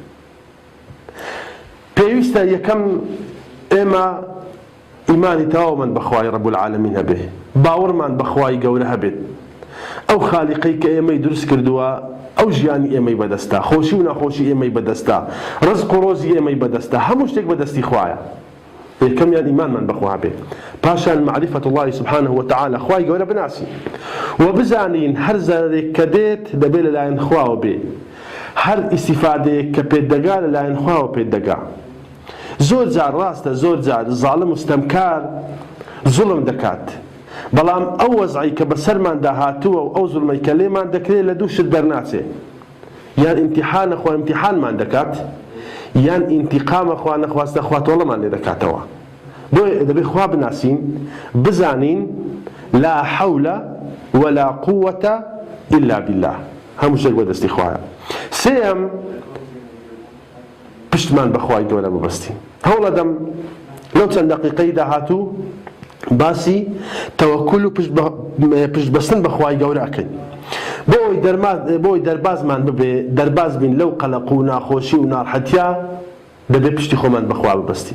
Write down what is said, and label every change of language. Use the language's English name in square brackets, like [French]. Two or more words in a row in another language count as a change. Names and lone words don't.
[Central Kurdish] پێویستە یەکەم ئێمە ئیمانی تەواومان بە خوای [Arabic] ڕەب العالەمین [Central Kurdish] هەبێ، باوەڕمان بە خوای گەورە هەبێت. ئەو خالیقەی کە ئێمەی دروست کردووە، ئەو ژیانی ئێمەی بەدەستە، خۆشی و ناخۆشی ئێمەی بەدەستە، ڕزق و ڕۆزی ئێمەی بەدەستە، هەموو شتێک بەدەستی خوایە. یەکەمیان ئیمانمان بەخوا بێ، پاشان [Arabic] معرفەت الله سبحانه وتعالى، [Central Kurdish] خوای گەورە بناسی و بزانین هەر زەرێک کە دێت دەبێت لەلایەن خواوە بێ، هەر ئیستیفادەیەک کە پێت دەگا لەلایەن خواوە پێت دەگا. زۆر جار ڕاستە، زۆر جار زاڵم و ستەمکار زوڵم دەکات، بەڵام ئەو وەزعی کە بەسەرماندا هاتووە و ئەو زوڵمەی کە لێمان دەکرێت لە دوو شت دەرناچێ: یان ئیمتیحانە خوا ئیمتیحانمان دەکات، یان ئینتیقامە خوا نەخواستە خوا تۆڵەمان لێ دەکاتەوە. بۆیە دەبێت خوا بناسین، بزانین [Arabic] لا حەول ولا قووة إلا بالله، [Central Kurdish] هەموو شتێک بەدەستی خوایە. سێەم، پشتمان بە خوای گەورە ببەستین. هەوڵ ئەدەم لەو چەند دەقیقەی داهاتوو باسی تەوەکل و پشتبەستن بە خوای گەورە ئەکەین. بۆی دەربازمان ببێ، دەرباز بین لەو قەلەق و ناخۆشی و ناڕەحەتیە، دەبێ پشتی خۆمان بەخوا ببەستین.